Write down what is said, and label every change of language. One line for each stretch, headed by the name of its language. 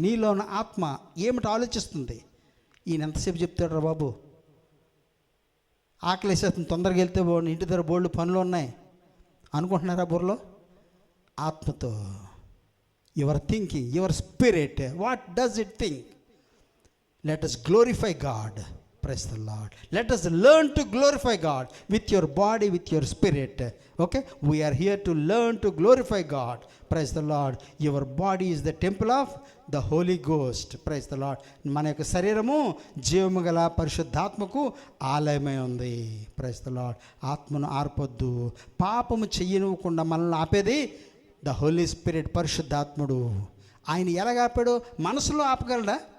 Telugu: నీలో ఉన్న ఆత్మ ఏమిటి ఆలోచిస్తుంది? ఈయన ఎంతసేపు చెప్తాడు రా బాబు, ఆకలేసేస్తుంది, తొందరగా వెళ్తే ఇంటి దగ్గర బోల్డ్ పనులు ఉన్నాయి అనుకుంటున్నారా బుర్రలో?
English: ఆత్మతో your thinking, your spirit, what does it think? Let us glorify God. Praise the Lord. Let us learn to glorify God with your body, with your spirit. Okay, we are here to learn to glorify God. Praise the Lord. Your body is the temple of the Holy Ghost. Praise the Lord.
Telugu: మన యొక్క శరీరము జీవము గల పరిశుద్ధాత్మకు ఆలయమై ఉంది.
English: Praise the Lord.
Telugu: ఆత్మను ఆర్పొద్దు. పాపము చెయ్యనివ్వకుండా మనల్ని ఆపేది ద హోలీ స్పిరిట్, పరిశుద్ధాత్ముడు. ఆయన ఎలాగ ఆపాడు? మనసులో ఆపగలడా?